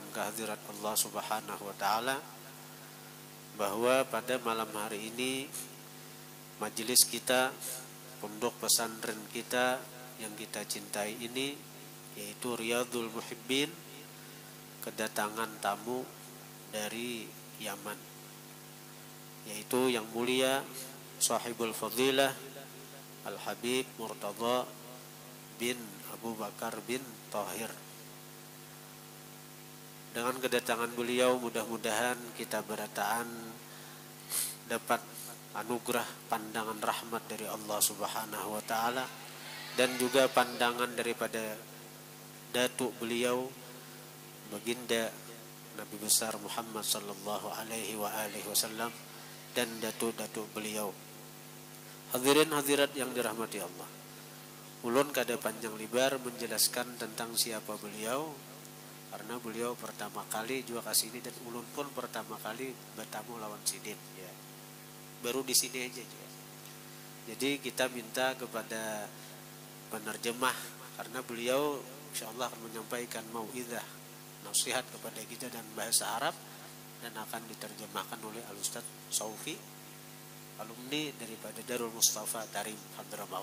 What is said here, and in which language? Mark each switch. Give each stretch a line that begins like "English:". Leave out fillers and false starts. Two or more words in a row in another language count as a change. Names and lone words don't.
Indonesian: kehadirat Allah
Arabic: سبحانه وتعالى
Indonesian: bahwa pada malam hari ini majelis kita, pondok pesantren kita yang kita cintai ini, yaitu Riyadhul Muhibbin, kedatangan tamu dari Yaman, yaitu yang mulia Sahibul Fadilah Al-Habib Murtadha bin Abu Bakar bin Tahir. Dengan kedatangan beliau mudah-mudahan kita berataan dapat anugerah pandangan rahmat dari Allah
Arabic: سبحانه وتعالى
Indonesian: dan juga pandangan daripada datuk beliau baginda Nabi besar Muhammad
Arabic: صلى الله عليه وآله وسلم
Indonesian: dan datuk-datuk beliau. Hadirin hadirat yang dirahmati Allah,
Banjar: ulun kada
Indonesian: panjang lebar menjelaskan tentang siapa beliau karena beliau pertama kali juga kesini dan ulun pun pertama kali bertamu
Banjar: lawan sidin
Indonesian: ya. Baru di sini aja juga. Jadi kita minta kepada penerjemah karena beliau insyaallah akan menyampaikan mau'izah nasihat kepada kita dan bahasa Arab dan akan diterjemahkan oleh Al-Ustadz Saufi, alumni daripada Darul Mustafa Tarim Hadramaut.